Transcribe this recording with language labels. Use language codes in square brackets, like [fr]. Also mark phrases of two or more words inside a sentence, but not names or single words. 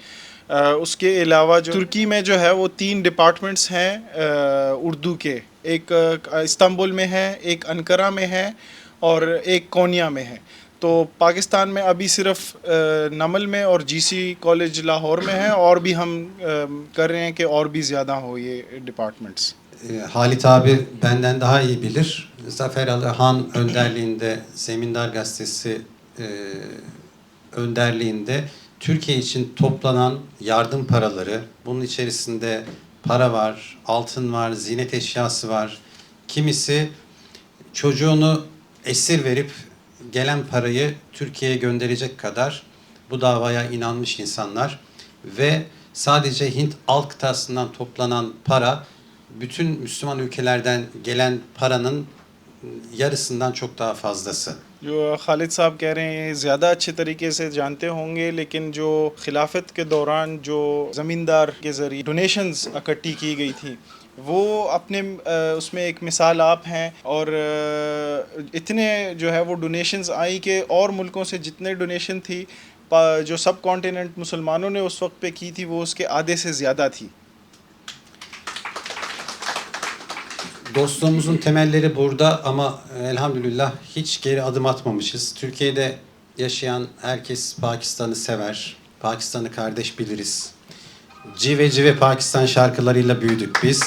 [ur] اس کے علاوہ جو ترکی میں جو ہے وہ 3 ڈیپارٹمنٹس ہیں اردو کے، ایک استنبول میں ہے، ایک انقرہ میں ہے اور ایک قونیہ میں ہے. تو پاکستان میں ابھی صرف نمل میں اور جی سی کالج لاہور میں ہے، اور بھی ہم کر رہے ہیں کہ اور بھی زیادہ ہو یہ ڈیپارٹمنٹس. [tr] Halit abi benden daha iyi bilir. Zafer Alihan önderliğinde, Zemindar Gazetesi önderliğinde Türkiye için toplanan yardım paraları, bunun içerisinde para var, altın var, ziynet eşyası var. Kimisi çocuğunu esir verip gelen parayı Türkiye'ye gönderecek kadar bu davaya inanmış insanlar ve sadece Hint alt kıtasından toplanan para bütün Müslüman ülkelerden gelen paranın yarısından çok daha fazlası. [ur] جو خالد صاحب کہہ رہے ہیں زیادہ اچھے طریقے سے جانتے ہوں گے، لیکن جو خلافت کے دوران جو زمیندار کے ذریعے ڈونیشنز اکٹھی کی گئی تھی، وہ اپنے اس میں ایک مثال آپ ہیں. اور اتنے جو ہے وہ ڈونیشنز آئی کہ اور ملکوں سے جتنے ڈونیشن تھی جو سب کانٹیننٹ مسلمانوں نے اس وقت پہ کی تھی، وہ اس کے آدھے سے زیادہ تھی. [tr] Dostluğumuzun temelleri burada ama elhamdülillah hiç geri adım atmamışız. Türkiye'de yaşayan herkes Pakistan'ı sever. Pakistan'ı kardeş biliriz. [ur] جیوے جیوے [tr] Pakistan şarkılarıyla büyüdük biz.